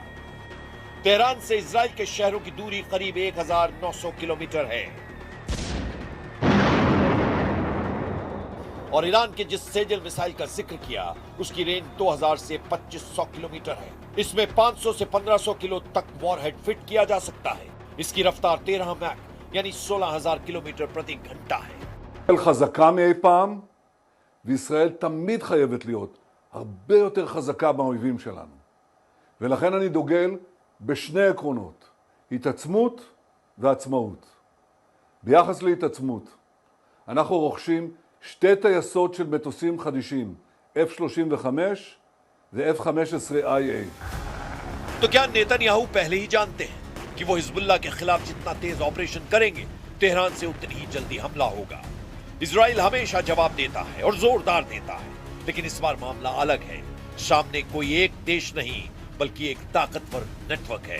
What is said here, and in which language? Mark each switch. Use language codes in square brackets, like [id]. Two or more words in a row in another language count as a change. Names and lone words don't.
[hi] तेहरान से इजराइल के शहरों की दूरी करीब 1900 किलोमीटर है। और ईरान के जिस सेजल मिसाइल का जिक्र किया उसकी रेंज 2000 से 2500 किलोमीटर है। इसमें 500 से 1500 किलो तक वॉरहेड फिट किया जा सकता है। इसकी रफ्तार 13 मैक यानी 16000 किलोमीटर प्रति घंटा है। [he] חזקה מאי פעם, וישראל תמיד חייבת להיות הרבה יותר חזקה מהאויבים שלנו. ולכן אני דוגל בשני עקרונות, התעצמות ועצמאות. ביחס להתעצמות, אנחנו רוכשים שתי טייסות של מטוסים חדישים, F-35 ו-F-15IA. [hi] तो क्या नेतन्याहू पहले ही जानते हैं कि वो हिजबुल्लाह के खिलाफ जितना तेज ऑपरेशन करेंगे तेहरान से उतनी ही जल्दी हमला होगा। इजराइल हमेशा जवाब देता है और जोरदार देता है, लेकिन इस बार मामला अलग है। सामने कोई एक देश नहीं बल्कि एक ताकतवर नेटवर्क है।